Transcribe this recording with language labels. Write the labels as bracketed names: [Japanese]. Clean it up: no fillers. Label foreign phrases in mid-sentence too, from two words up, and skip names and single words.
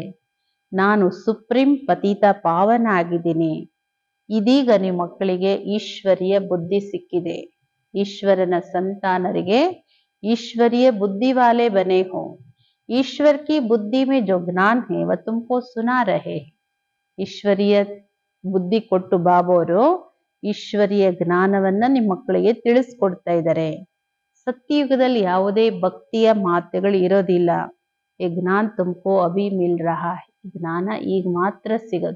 [Kannada] ನಾನು ಸುಪ್ರೀಂ ಪತಿತ ಪಾವನ ಆಗಿದ್ದೀನಿ. ಇದೀಗ ನಿಮ್ಮ ಮಕ್ಕಳಿಗೆ ಈಶ್ವರಿಯ ಬುದ್ಧಿ ಸಿಕ್ಕಿದೆ. ಈಶ್ವರನ ಸಂತಾನರಿಗೆ [Hindi] ईश्वरीय बुद्धि वाले बने हो. ईश्वर की बुद्धि में जो ज्ञान है वह तुमको सुना रहे. [Kannada] ಈಶ್ವರಿಯ ಬುದ್ಧಿ ಕೊಟ್ಟು ಬಾಬೋರು ಈಶ್ವರಿಯ ಜ್ಞಾನವನ್ನ ನಿಮ್ಮ ಮಕ್ಕಳಿಗೆ ತಿಳಿಸ್ಕೊಡ್ತಾ ಇದ್ದಾರೆ. ಸತ್ಯಯುಗದಲ್ಲಿ ಯಾವುದೇ ಭಕ್ತಿಯ ಮಾತುಗಳು ಇರೋದಿಲ್ಲ. [Hindi] ಈ ज्ञान तुमको अभी मिल रहा है. [Kannada] ಜ್ಞಾನ ಈಗ ಮಾತ್ರ ಸಿಗೋದು.